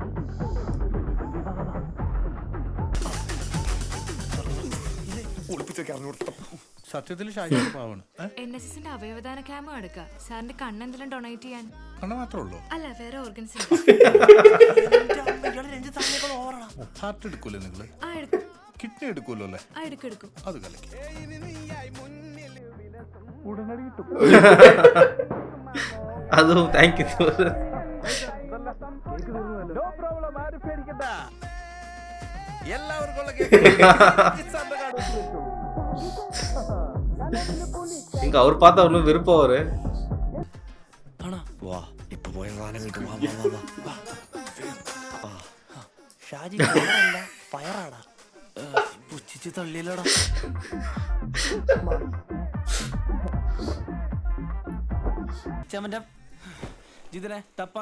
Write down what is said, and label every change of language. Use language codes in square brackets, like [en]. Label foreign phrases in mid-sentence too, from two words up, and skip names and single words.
[ml] സത്യത്തിൽ ഷാജി പാവാണ്. NSSന്റെ അവയവദാന ക്യാമ്പ് എടുക്കുക. സാറിന്റെ കണ്ണെന്തെങ്കിലും ഡൊണേറ്റ് ചെയ്യാൻ. കണ്ണ മാത്രമേ ഉള്ളൂ? അല്ല, വേറെ ഓർഗൻസ്. ഹാർട്ട് എടുക്കൂലേ നിങ്ങള്? ആ എടുക്കും. കിഡ്നി എടുക്കൂലോ അല്ലേ? ആ എടുക്കും. അത് കലക്കി. [ta] அதுவும் தேங்க்யூ. இங்க அவர் பார்த்தா ஒன்றும் விருப்பம் அவரு. [ml] വാ ഇപ്പൊ പോയ സാധനം കിട്ടും. ഷാജി ഫയറാടാ. പുച്ഛിച്ച് തള്ളിയില്ലടാ. ചമന്റെ ജിതിനെ തപ്പാൻ.